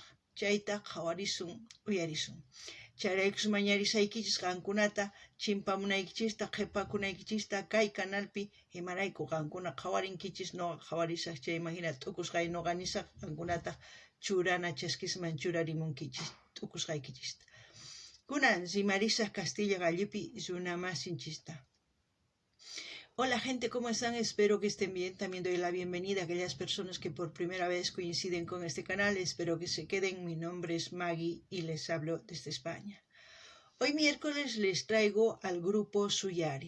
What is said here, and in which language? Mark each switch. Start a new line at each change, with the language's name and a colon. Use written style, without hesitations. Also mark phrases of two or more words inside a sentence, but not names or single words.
Quechua: Chayta qhawarisun, uyarisun. Chayraykus mañarisaykichis qankunata chimpamunaykichista, qhipakunaykichista kay canalpi imarayku qankuna qhawarinkichis noqa qhawarisaq chayman hina t'ukusqay noqa nisaq qankunata churana chaskisman churarimunkichis t'ukusqaykichista. Kunan rimarisaq Castilla gallipi runa masinchista.
Spanish: Hola gente, ¿cómo están? Espero que estén bien. También doy la bienvenida a aquellas personas que por primera vez coinciden con este canal. Espero que se queden. Mi nombre es Maggie y les hablo desde España. Hoy miércoles les traigo al grupo Suyari.